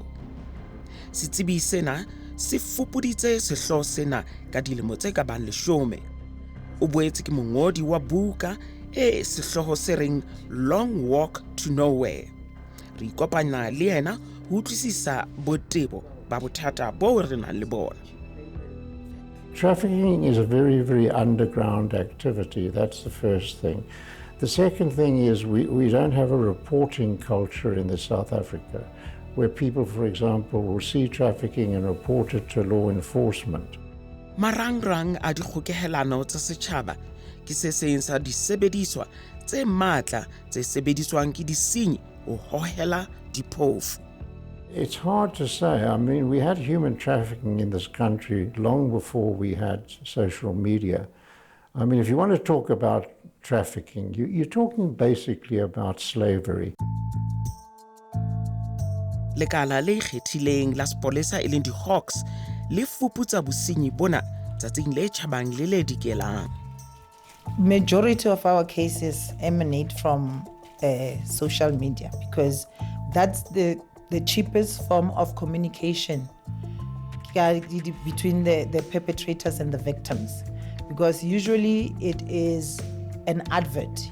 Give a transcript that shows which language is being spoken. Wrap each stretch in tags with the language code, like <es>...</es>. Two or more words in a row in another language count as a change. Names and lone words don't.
<st>Setsebi sena se fupuditse sehloho sena ka dilemo tse ka bang 10. O boetse ke mongodi wa buka e sehloho se reng Long Walk to Nowhere. Re ikopanya le yena ho utlwisisa botebo ba bothata bo re nang le bona.</st> <en>Trafficking is a very, very underground activity. That's the first thing. The second thing is we don't have a reporting culture in South Africa where people, for example, will see trafficking and report it to law enforcement.</en> <st>Marangrang a dikgokehelano tsa setjhaba ke se seng sa disebediswa tse matla tse sebediswang ke disenyi ho hohela diphofu.</st> <en>It's hard to say. I mean, we had human trafficking in this country long before we had social media. I mean, if you want to talk about trafficking, you're talking basically about slavery.</en> <st>Lekala le ikgethileng la sepolesa e leng di-Hawks le fuputsa bosenyi bona tsatsing le tjhabang le le dikelang.</st> <en>Majority of our cases emanate from social media because that's the cheapest form of communication between the perpetrators and the victims. Because usually it is an advert.</en>